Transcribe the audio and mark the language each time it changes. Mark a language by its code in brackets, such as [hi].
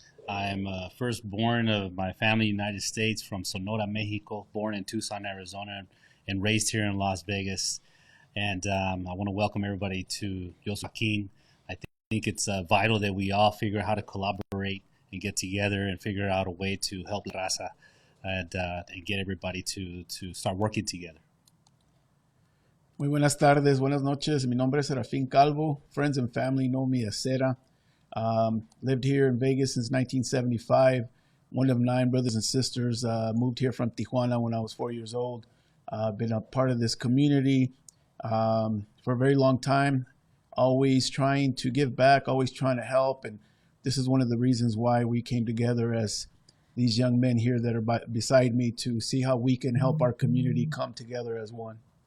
[en] I'm firstborn of my family in the United States from Sonora, Mexico, born in Tucson, Arizona, and raised here in Las Vegas. And I want to welcome everybody to Yo Soy Joaquin. I think it's vital that we all figure out how to collaborate and get together and figure out a way to help La Raza and get everybody to start working together. [es] Muy buenas tardes, buenas noches. Mi nombre es Serafin Calvo. [en] Friends and family know me as Cera. Lived here in Vegas since 1975. One of 9 brothers and sisters. Moved here from Tijuana when I was 4 years old. Been a part of this community for a very long time. Always trying to give back, always trying to help. And this is one of the reasons why we came together as these young men here that are beside me to see how we can help our community come together as one.